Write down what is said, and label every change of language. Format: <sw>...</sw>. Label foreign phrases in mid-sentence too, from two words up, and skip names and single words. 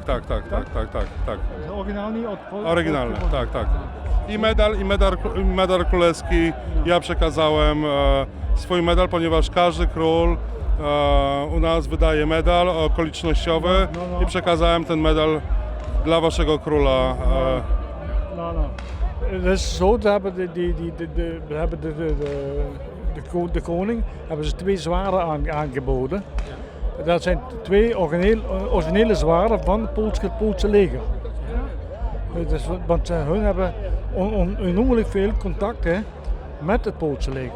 <pl>Oryginalnie od Polski? Oryginalny, tak. I medal królewski. Ja przekazałem swój medal, ponieważ każdy król u nas wydaje medal okolicznościowy i przekazałem ten medal dla waszego króla.</pl> <nl>Het is zo, ze hebben de koning hebben ze 2 zwaarden aangeboden. Dat zijn 2 originele zwaarden van het Poolse leger. Want hun hebben onnoemelijk veel contacten met het Poolse leger.</nl>